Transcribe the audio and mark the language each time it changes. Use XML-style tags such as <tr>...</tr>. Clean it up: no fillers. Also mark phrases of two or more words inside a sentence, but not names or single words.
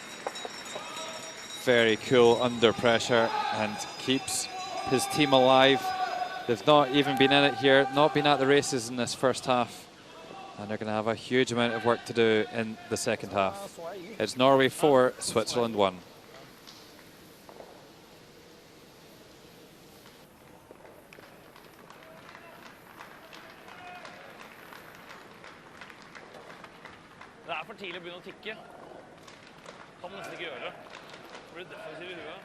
<en>Very cool under pressure and keeps his team alive. They've not even been in it here, not been at the races in this first half. And they're going to have a huge amount of work to do in the second half. It's Norway 4, Switzerland 1.</en> <no>Det for tidlig å begynne å tikke. Kan nesten ikke gjøre det. Det blir defensiv I huet.</no>